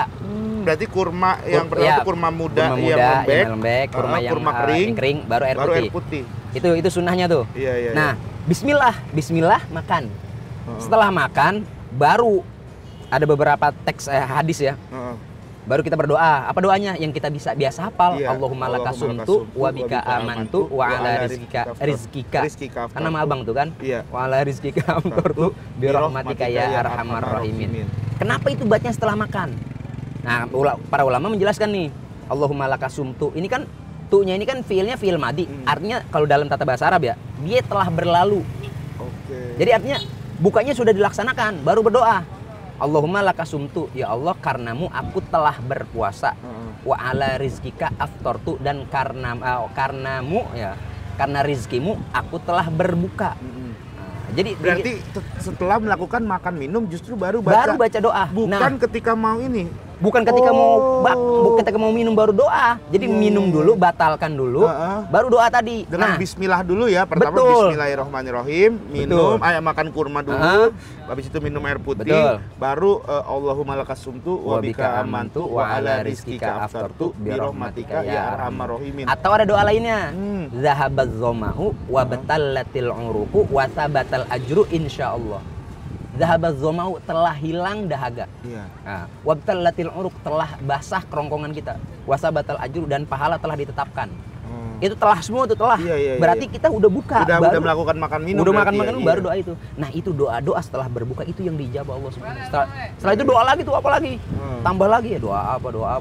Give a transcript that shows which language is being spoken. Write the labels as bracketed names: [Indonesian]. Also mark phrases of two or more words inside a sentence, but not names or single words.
[Indonesian] Berarti kurma yang pertama itu kurma muda, yang lembek, kurma yang kering, kering, baru air putih. Itu sunnahnya tuh. Iya. Nah, bismillah makan. Setelah makan, baru ada beberapa teks hadis ya. Baru kita berdoa. Apa doanya? Yang kita biasa hafal. Iya. [Arabic] اللهم لك صمت وبك آمنت وعلى رزقك. [Indonesian] Kan nama abang tuh kan? Iya. [Arabic] وعلى رزقك أفطرت برحمتك يا أرحم الراحمين. [Indonesian] Kenapa itu baca setelah makan? Nah, para ulama menjelaskan nih, [Arabic] اللهم لك صمت. [Indonesian] Ini kan tu'nya ini kan fiilnya [Arabic] فعل ماض. [Indonesian] Artinya kalau dalam tata bahasa Arab ya, dia telah berlalu. Oke. Jadi artinya bukanya sudah dilaksanakan, baru berdoa. [Arabic] اللهم لك صمت, [Indonesian] ya Allah karenamu aku telah berpuasa. [Arabic] وعلى رزقك أفطرت, [Indonesian] dan karenamu ya, karena rizkimu aku telah berbuka. Jadi berarti setelah melakukan makan minum justru baru baca doa. Bukan ketika mau ini. Bukan ketika ketika mau minum baru doa. Jadi minum dulu, batalkan dulu, baru doa tadi. Dengan bismillah dulu ya. Pertama bismillahirrahmanirrahim, minum, makan kurma dulu. Habis itu minum air putih, baru [Arabic] اللهم لك صمت وبك آمنت وعلى رزقك أفطرت برحمتك يا أرحم الراحمين. [Indonesian] Atau ada doa lainnya. [Arabic] ذهب الظمأ وابتلت العروق وثبت الأجر إن شاء الله. ذهب الظمأ, [Indonesian] telah hilang dahaga. Iya. Nah, [Arabic] وابتلت العروق, [Indonesian] telah basah kerongkongan kita. [Arabic] وثبت الأجر, [Indonesian] dan pahala telah ditetapkan. Itu telah semua itu telah. Berarti kita udah buka. Udah melakukan makan minum. Udah makan minum baru doa itu. Nah, itu doa-doa setelah berbuka itu yang dijawab [Arabic] الله سبحانه. [Indonesian] Setelah itu doa lagi tuh apa lagi? Tambah lagi ya doa apa.